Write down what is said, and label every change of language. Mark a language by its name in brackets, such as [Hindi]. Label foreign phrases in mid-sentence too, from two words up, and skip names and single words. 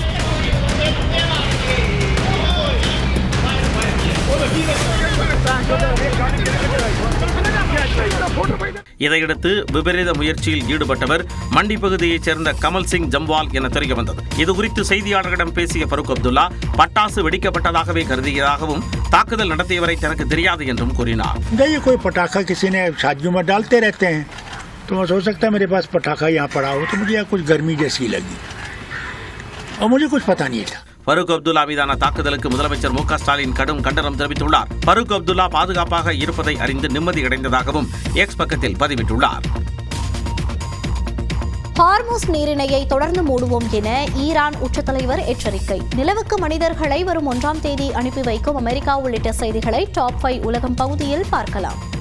[Tamil] இதையடுத்து விபரீத முயற்சியில் ஈடுபட்டவர் மண்டி பகுதியைச் சேர்ந்த கமல் சிங் ஜம்வால் என தெரிய வந்தது. இதுகுறித்து செய்தியாளர்களிடம் பேசிய ஃபரூக் அப்துல்லா, பட்டாசு வெடிக்கப்பட்டதாகவே கருதியதாகவும் தாக்குதல் நடத்தியவரை தனக்கு தெரியாது என்றும் கூறினார். [Hindi] कोई पटाखा किसी ने शादियों में डालते रहते हैं, तो हो सकता है मेरे पास पटाखा यहाँ पड़ा हो, तो मुझे कुछ गर्मी जैसी लगी और मुझे कुछ पता नहीं था. [Tamil] ஃபரூக் அப்துல்லா மீதான தாக்குதலுக்கு முதலமைச்சர் மு க ஸ்டாலின் கடும் கண்டனம் தெரிவித்துள்ளார். ஃபரூக் அப்துல்லா பாதுகாப்பாக இருப்பதை அறிந்து நிம்மதியடைந்ததாகவும் எக்ஸ் பக்கத்தில் பதிவிட்டுள்ளார். ஹார்முஸ் நீரிணையை தொடர்ந்து மூடுவோம் என ஈரான் உச்சத்தலைவர் எச்சரிக்கை. நிலவுக்கு மனிதர்களை வரும் 1ஆம் தேதி அனுப்பி வைக்கும் அமெரிக்கா உள்ளிட்ட செய்திகளை டாப் 5 உலகம் பகுதியில் பார்க்கலாம்.